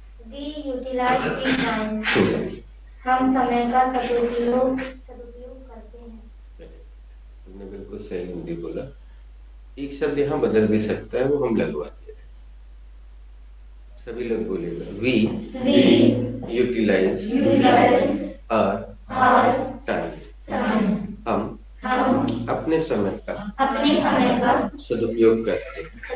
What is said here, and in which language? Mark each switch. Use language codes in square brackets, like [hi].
[en] We utilize the time. [hi] हम समय का सदुपयोग करते हैं. तुमने बिल्कुल सही हिंदी बोला। एक शब्द यहाँ बदल भी सकता है, वो हम लगवा दे रहे हैं। सभी लोग बोलेगा [en] we utilize our time. [hi] हम अपने समय का सदुपयोग करते हैं।